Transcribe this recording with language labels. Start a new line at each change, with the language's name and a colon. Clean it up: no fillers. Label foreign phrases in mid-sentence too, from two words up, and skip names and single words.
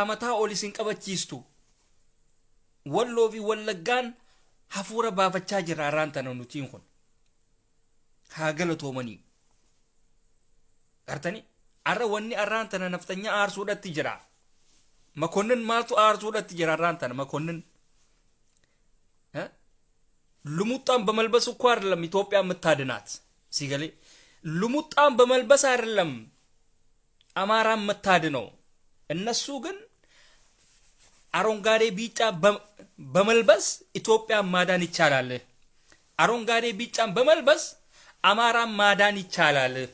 Oromo: mataa ol isin qabachiistu walloo fi wallaggaan hafuura baafachaa jira arraan tana nutiin kun haa galatoomanii gartanii arra wanni arraan tana naftanya aarsuudhatti jira makonnin maaltu aarsuudhatti jira arraan tana makonnin
Amharic: ልሙጣን በመልበስ እኮ አይደለም ኢትዮጵያ የምታድናት ሲገሌ ልሙጣን በመልበስ አይደለም አማራ የምታድነው እነሱ ግን አረንጓዴ ቢጫ በመልበስ ኢትዮጵያ ማዳን ይቻላል አረንጓዴ ቢጫን በመልበስ አማራን ማዳን ይቻላል።